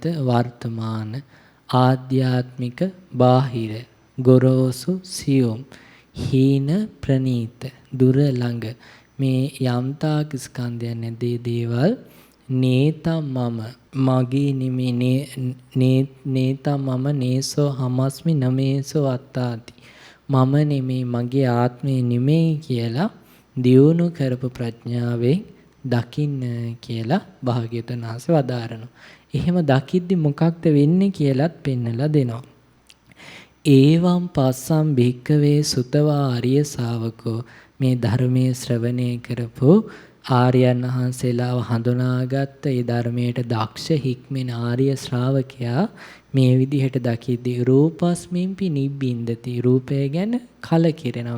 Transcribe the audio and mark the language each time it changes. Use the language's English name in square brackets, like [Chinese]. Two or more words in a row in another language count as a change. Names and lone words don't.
[Sinhala] වර්තමාන, ආධ්‍යාත්මික, බාහිර, ගොරෝසු, සියුම්, හීන, ප්‍රනීත, දුර ළඟ මේ යම්තාක් ස්කන්ධයන් නැදී දේවල් නේතම් මම මගේ නෙමේ [Pali] නේතම් මම නේසෝ හමස්මි නමේසෝ අත්තාති [Sinhala] මම නෙමේ මගේ ආත්මය නෙමෙයි කියලා දියුණු කරපු ප්‍රඥාවෙන් දකින්න කියලා භාග්‍යවතුන් වහන්සේ වදාරනවා. එහෙම දකිද්දි මොකක්ද වෙන්නේ කියලාත් පෙන්නලා දෙනවා. [Pali] ඒවම් පස්සම් භික්කවේ සුතවා ආර්ය ශාවකෝ [Sinhala] මේ ධර්මයේ ශ්‍රවණය කරපු ආර්යයන් වහන්සේලාව හඳුනාගත්ත ඒ ධර්මයට දක්ෂ හික්මෙන ආර්ය ශ්‍රාවකයා මේ විදිහට දකිද්දී [Pali] රූපස්මින්පි නිබ්බින්දති [Sinhala] රූපය ගැන කලකිරෙනවා.